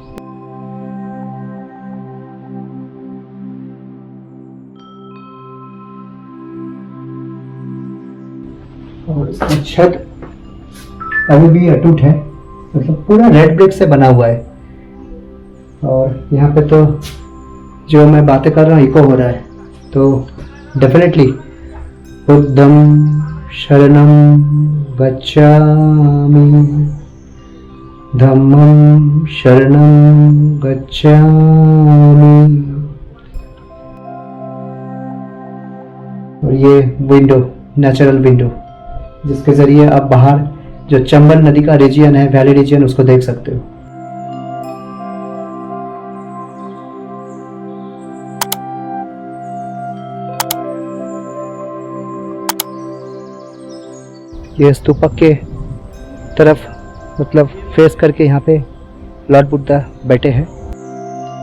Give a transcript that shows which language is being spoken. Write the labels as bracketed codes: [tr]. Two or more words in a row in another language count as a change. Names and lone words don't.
[hi] और इसकी छत अभी भी अटूट है, मतलब पूरा [en] red brick [hi] से बना हुआ है। और यहाँ पे तो जो मैं बातें कर रहा हूँ इको हो रहा है, तो डेफिनेटली [pi] बुद्धं शरणं गच्छामि, धम्मं शरणं गच्छामि। [hi] और ये विंडो, [en] natural window, [hi] जिसके जरिए आप बाहर जो चंबल नदी का रीजन है, [en] valley region, [hi] उसको देख सकते हो। ये स्तूपा के तरफ मतलब फेस करके यहाँ पे लॉर्ड बुद्धा बैठे हैं।